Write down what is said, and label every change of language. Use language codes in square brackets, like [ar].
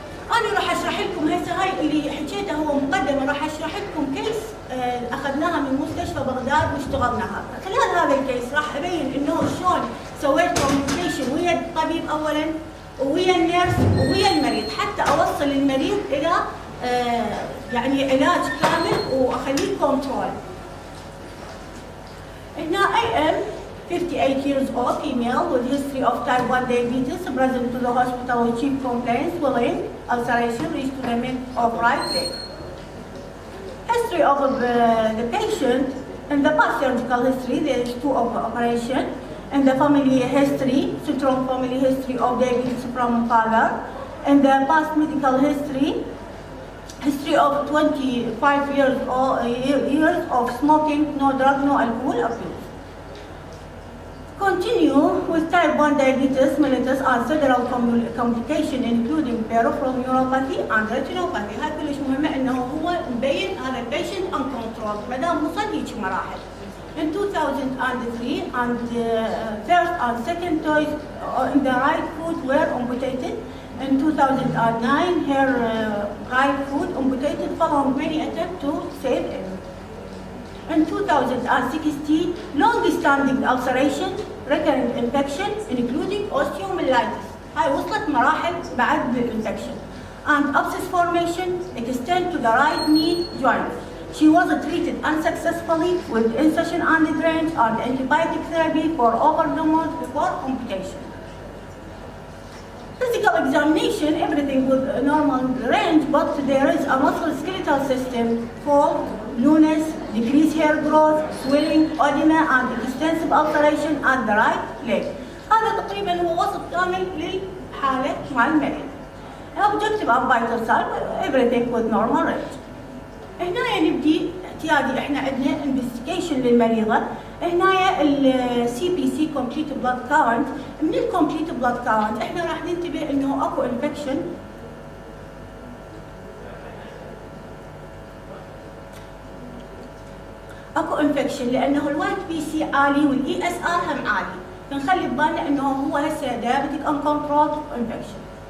[ar] أنا راح أشرح لكم هسه هاي اللي حكيته هو مقدمة، راح أشرح لكم كيس أخذناها من مستشفى بغداد واشتغلناها. خلال هذا الكيس راح أبين إنه شلون سويت كوميونيكيشن ويا الطبيب أولاً ويا النيرس ويا المريض حتى أوصل المريض إلى يعني علاج كامل وأخليه كنترول. [en] هنا I am 58 years old, female with history of type 1 diabetes, present to the hospital with chief complaints, swelling, ulceration, reached to the mid of right leg. History of the patient, in the past surgical history, there is 2 operation. In the family history, strong family history of diabetes from father. In the past medical history of 25 years of smoking, no drug, no alcohol abuse. Continue with type 1 diabetes mellitus and several complications including peripheral neuropathy and retinopathy. [ar] هاي كلش مهمة انه هو مبين هذا البيشنت uncontrolled ما دام وصل هيك مراحل. [en] In 2003 and first and second toys in the right foot were amputated. In 2009 her right foot amputated following many attempts to save it. In 2016, long-standing ulceration, recurrent infection, including osteomyelitis. [ar] هاي وصلت مراحل بعد الانفكشن. [en] And abscess formation extend to the right knee joint. She was treated unsuccessfully with incision and drainage and antibiotic therapy for over the month before amputation. Physical examination, everything with a normal range, but there is a musculoskeletal system called blueness, decreased hair growth, swelling, edema, and extensive ulceration at the right leg. [ar] هذا تقريبا هو وصف كامل للحالة مع المريض. [en] Objective of vital sign, everything with normal range. [ar] هنا نبدي اعتيادي احنا عندنا investigation للمريضة. [en] هنا CBC complete blood count. [ar] من complete blood count احنا راح ننتبه انه اكو infection اكو انفكشن لانه الوايت بي سي عالي والاي اس ار هم عالي، فنخلي ببالنا انه هو هسه دايابيتيك ان كنترول انفكشن.